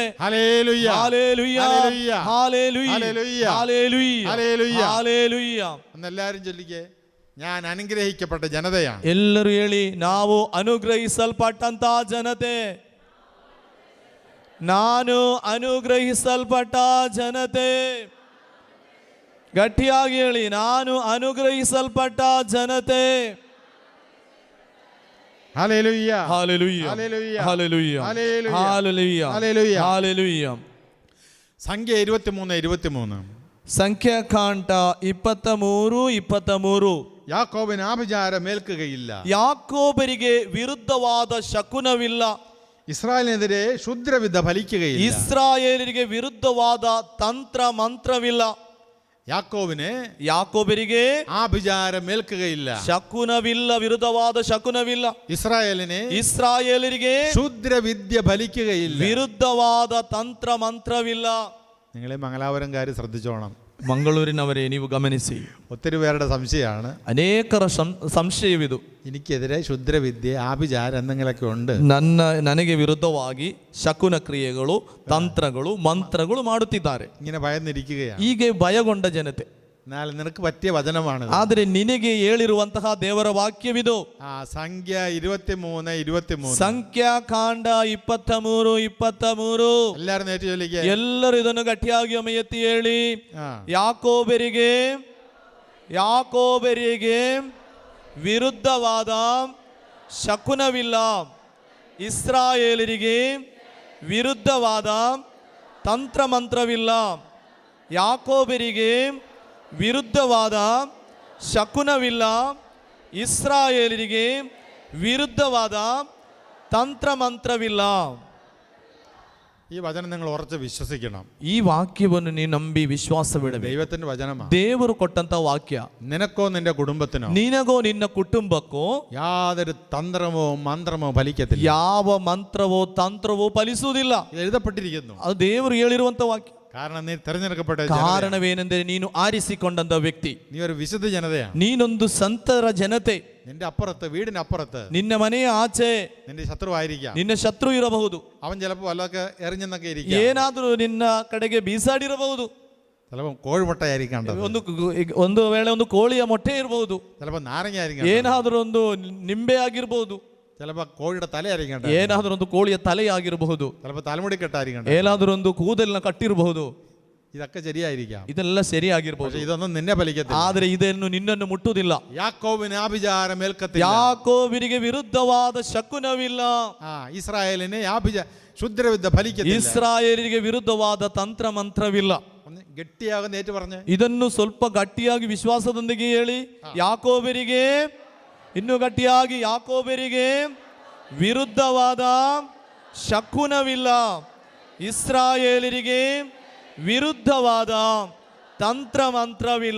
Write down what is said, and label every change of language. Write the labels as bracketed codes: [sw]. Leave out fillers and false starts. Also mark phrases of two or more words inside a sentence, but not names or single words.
[ml] ഹല്ലേലൂയ, ഹല്ലേലൂയ, ഹല്ലേലൂയ, ഹല്ലേലൂയ, ഹല്ലേലൂയ, ഹല്ലേലൂയ, ഹല്ലേലൂയ, ഹല്ലേലൂയ. എന്നെല്ലാരും ചൊല്ലിക്കേ, ഞാൻ അനുഗ്രഹിക്കപ്പെട്ട ജനതയാണ്. [kn] ಎಲ್ಲರೂ ಹೇಳಿ, ನಾವು ಅನುಗ್ರಹಿಸಲ್ಪಟ್ಟಂತಹ ಜನತೆ. ನಾನು ಅನುಗ್ರಹಿಸಲ್ಪಟ್ಟ ಜನತೆ. ಗಟ್ಟಿಯಾಗಿ ಹೇಳಿ, ನಾನು ಅನುಗ್ರಹಿಸಲ್ಪಟ್ಟ ಜನತೆ. [ml] ഹല്ലേലൂയ, ഹല്ലേലൂയ, ഹല്ലേലൂയ, ഹല്ലേലൂയ, ഹല്ലേലൂയ, ഹല്ലേലൂയ, ഹല്ലേലൂയ. ഹല്ലേലൂയ. സംഖ്യ 23:23. [kn] ಸಂಖ್ಯಾಕಾಂಡ 23:23. [ml] യാക്കോബിന് ആഭിചാരം ഏൽക്കുകയില്ല. [kn] ಯಾಕೋಬರಿಗೆ ವಿರುದ್ಧವಾದ ಶಕುನವಿಲ್ಲ. [ml] ഇസ്രായേലിനെതിരെ ക്ഷുദ്രവിദ്യ ഫലിക്കുകയില്ല. [kn] ಇಸ್ರಾಯೇಲರಿಗೆ ವಿರುದ್ಧವಾದ ತಂತ್ರ ಮಂತ್ರವಿಲ್ಲ. ಯಾಕೋಬರಿಗೆ [ml] ആഭിചാരമേൽക്കുകയില്ല. [kn] ಶಕುನವಿಲ್ಲ, ವಿರುದ್ಧವಾದ ಶಕುನವಿಲ್ಲ. [ml] ഇസ്രായേലിന് ക്ഷുദ്രവിദ്യ ഫലിക്കുകയില്ല. [kn] ವಿರುದ್ಧವಾದ ತಂತ್ರ ಮಂತ್ರವಿಲ್ಲ. [ml] നിങ്ങളെ മംഗലാപുരംകാർ ശ്രദ്ധിച്ചോണം. [kn] ಮಂಗಳೂರಿನವರೇ ನೀವು ಗಮನಿಸಿ, [ml] ഒത്തിരി പേരുടെ സംശയമാണ്, [kn] ಅನೇಕರ ಸಂಶಯವಿದು. [ml] എനിക്കെതിരെ ക്ഷുദ്രവിദ്യ ആഭിചാരം എന്തെങ്കിലുമൊക്കെ ഉണ്ട്, [kn] ನನಗೆ ವಿರುದ್ಧವಾಗಿ ಶಕುನ ಕ್ರಿಯೆಗಳು, ತಂತ್ರಗಳು, ಮಂತ್ರಗಳು ಮಾಡುತ್ತಿದ್ದಾರೆ. [ml] ഇങ്ങനെ ഭയന്നിരിക്കുകയാണ്. [kn] ಹೀಗೆ ಭಯಗೊಂಡ ಜನತೆ. [ml] എന്നാൽ നിനക്ക് പറ്റിയ വചനമാണ്. [kn] ಆದರೆ ನಿನಗೆ ಹೇಳಿರುವಂತಹ ದೇವರ ವಾಕ್ಯವಿದು. [ml] സംഖ്യ 23:23. [kn] ಸಂಖ್ಯಾಕಾಂಡ 23:23. [ml] എല്ലാരും നേരിട്ട് ചൊല്ലിക്കുക. [kn] ಎಲ್ಲರೂ ಇದನ್ನು ಗಟ್ಟಿಯಾಗಿ ಒಮ್ಮೆ ಎತ್ತಿ ಹೇಳಿ. ಯಾಕೋಬರಿಗೆ ವಿರುದ್ಧವಾದ ಶಕುನವಿಲ್ಲ, ಇಸ್ರಾಯೇಲರಿಗೆ ವಿರುದ್ಧವಾದ ತಂತ್ರಮಂತ್ರವಿಲ್ಲ. ಯಾಕೋಬರಿಗೆ ವಿರುದ್ಧವಾದ ಶಕುನವಿಲ್ಲ, ಇಸ್ರಾಯೇಲರಿಗೆ ವಿರುದ್ಧವಾದ ತಂತ್ರಮಂತ್ರವಿಲ್ಲ. [ml] ഈ വചനം നിങ്ങൾ ഉറച്ച് വിശ്വസിക്കണം. [kn] ಈ ವಾಕ್ಯವನ್ನು ನೀನು ನಂಬಿ ವಿಶ್ವಾಸವಿಡಬೇಕು. [ml] ദൈവത്തിന്റെ വചനമാണ്. [kn] ದೇವರು ಕೊಟ್ಟಂತ ವಾಕ್ಯ. [ml] നിനക്കോ നിന്റെ കുടുംബത്തിനോ, [kn] ನಿನಗೋ ನಿನ್ನ ಕುಟುಂಬಕ್ಕೋ [ml] യാതൊരു തന്ത്രമോ മന്ത്രമോ ഫലിക്കത്തില്ല. [kn] ಯಾವ ಮಂತ್ರವೋ ತಂತ್ರವೋ ಫಲಿಸುವುದಿಲ್ಲ. [ml] എഴുതപ്പെട്ടിരിക്കുന്നു. [kn] ಅದು ದೇವರು ಹೇಳಿರುವಂತ ವಾಕ್ಯ. [ml] കാരണം നീ തിരഞ്ഞെടുക്കപ്പെട്ട [kn] ಕಾರಣವೇನೆಂದರೆ ನೀನು ಆರಿಸಿಕೊಂಡಂತ ವ್ಯಕ್ತಿ. [ml] നീ ഒരു വിശുദ്ധ ജനതയാണ്. [kn] ನೀನೊಂದು ಸಂತರ ಜನತೆ. [ml] നിന്റെ അപ്പുറത്ത്, വീടിനപ്പുറത്ത് [kn] ನಿನ್ನ ಮನೆಯ ಆಚೆ [ml] നിന്റെ ശത്രുവായിരിക്കാം. [kn] ನಿನ್ನ ಶತ್ರು ಇರಬಹುದು. [ml] അവൻ ചിലപ്പോൾ വല്ലതൊക്കെ എറിഞ്ഞെന്നൊക്കെ ഇരിക്കാം. [kn] ಏನಾದರೂ ನಿನ್ನ ಕಡೆಗೆ ಬೀಸಾಡಿರಬಹುದು. [ml] ചിലപ്പോൾ കോഴിമുട്ടയായിരിക്കാം, [kn] ಒಂದು ವೇಳೆ ಒಂದು ಕೋಳಿಯ ಮೊಟ್ಟೆ ಇರಬಹುದು. [ml] ചിലപ്പോൾ നാരങ്ങ ആയിരിക്കാം, [kn] ಏನಾದರೂ ಒಂದು ನಿಂಬೆ ಆಗಿರಬಹುದು. [ml] ചിലപ്പോൾ കോഴിയുടെ തലയായിരിക്കാം, [kn] ಏನಾದರೂ ಒಂದು ಕೋಳಿಯ ತಲೆ ಆಗಿರಬಹುದು. [ml] ചിലപ്പോൾ തലമുടി കെട്ടായിരിക്കാം, [kn] ಏನಾದರೂ ಒಂದು ಕೂದಲಿನ ಕಟ್ಟಿರಬಹುದು. [ml] ഇതൊക്കെ ശരിയായിരിക്കാം. [kn] ಇದೆಲ್ಲ ಸರಿಯಾಗಿರಬಹುದು. [ml] ഇതൊന്നും നിന്നെ ഫലിക്കത്തില്ല. [kn] ಆದರೆ ಇದನ್ನು ನಿನ್ನನ್ನು ಮುಟ್ಟುವುದಿಲ್ಲ. [ml] യാക്കോബിന് ആഭിചാരമേൽക്കത്തില്ല. [kn] ಯಾಕೋಬರಿಗೆ ವಿರುದ್ಧವಾದ ಶಕುನವಿಲ್ಲ. [ml] ഇസ്രായേലിന് ക്ഷുദ്രവിദ്യ ഫലിക്കത്തില്ല. [kn] ಇಸ್ರಾಯೇಲರಿಗೆ ವಿರುದ್ಧವಾದ ತಂತ್ರ ಮಂತ್ರವಿಲ್ಲ. [ml] ഗട്ടിയാകുന്ന ഏറ്റു പറഞ്ഞ് [kn] ಇದನ್ನು ಸ್ವಲ್ಪ ಗಟ್ಟಿಯಾಗಿ ವಿಶ್ವಾಸದೊಂದಿಗೆ ಹೇಳಿ. ಯಾಕೋಬರಿಗೆ, ಇನ್ನು ಗಟ್ಟಿಯಾಗಿ, ಯಾಕೋಬರಿಗೆ ವಿರುದ್ಧವಾದ ಶಕುನವಿಲ್ಲ, ಇಸ್ರಾಯೇಲರಿಗೆ ವಿರುದ್ಧವಾದ ತಂತ್ರ ಮಂತ್ರವಿಲ್ಲ.